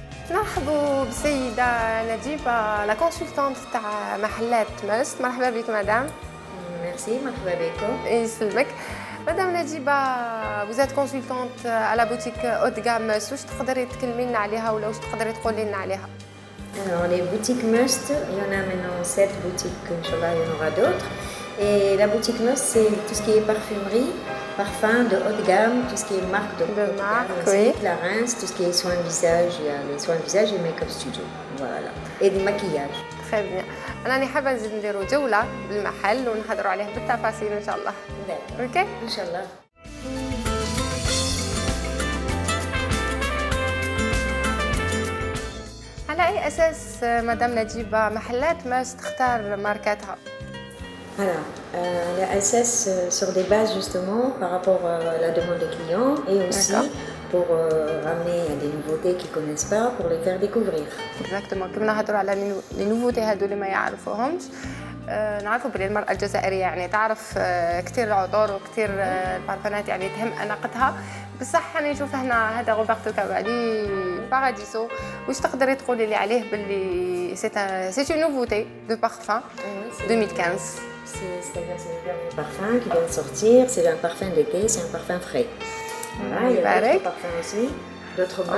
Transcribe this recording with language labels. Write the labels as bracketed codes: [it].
[ar] مرحبا بالسيدة نجيبة لا كونسلتانت تاع محلات ماجد. مرحبا بك مدام. ميرسي. مرحبا بكم. يسلمك مدام نجيبة. وزات كونسلتانت على بوتيك اوت جام ماجد، واش تقدري تكلمي لنا عليها ولا واش تقدري تقولي لنا عليها؟ [fr] Alors les boutiques Must, il y en a maintenant 7 boutiques, Inch'Allah il y en aura d'autres. Et la boutique Must, c'est tout ce qui est parfumerie, parfum de haut de gamme, tout ce qui est marque de haute gamme, oui. Clarins, tout ce qui est soins de visage, il y a les soins de visage et make-up studio, voilà. Et du maquillage. Très bien. [ar] أنا حابة نزيد نديرو جولة بالمحل ونهضروا عليه بالتفاصيل إن شاء الله. اوكي إن شاء الله. على أي أساس مدام نجيبة محلات ماجد تختار ماركاتها؟ [fr] Alors, la SS sur des bases justement par rapport à la demande des clients et aussi pour ramener des nouveautés qu'ils ne connaissent pas, pour les faire découvrir. Exactement. [ar] كنا نهضروا على [fr] les nouveautés [ar] هذو اللي ما يعرفوهمش. نعرفوا بلي المرأة الجزائرية يعني تعرف كثير العطور وكثير البارفانات يعني تهم أناقتها، بصح أنا نشوف هنا هذا روبرتو كافالي باراديسو. واش تقدري تقولي لي عليه باللي سي [fr] une nouveauté de parfum [ar] 2015؟ [fr] C'est-à-dire c'est le dernier parfum qui vient de sortir, c'est un parfum d'été, c'est un parfum frais. Voilà, il y a d'autres parfums aussi, d'autres marques.